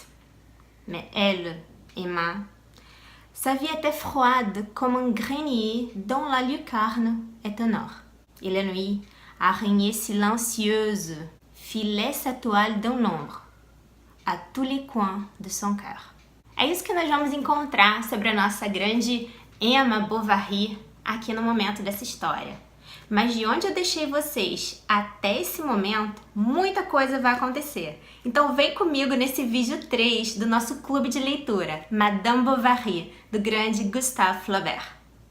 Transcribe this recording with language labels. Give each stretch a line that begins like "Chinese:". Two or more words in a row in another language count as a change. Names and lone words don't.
French: Mais elle, Emma, sa vie était froide comme un grenier dont la lucarne est un or. Et la nuit, araignée silencieuse, filait sa toile d'un ombre a tous les coins de son cœur.
Portuguese: É isso que nós vamos encontrar sobre a nossa grande Emma Bovary aqui no momento dessa história. Mas de onde eu deixei vocês até esse momento, muita coisa vai acontecer. Então vem comigo nesse vídeo 3 do nosso clube de leitura, Madame Bovary, do grande Gustave Flaubert.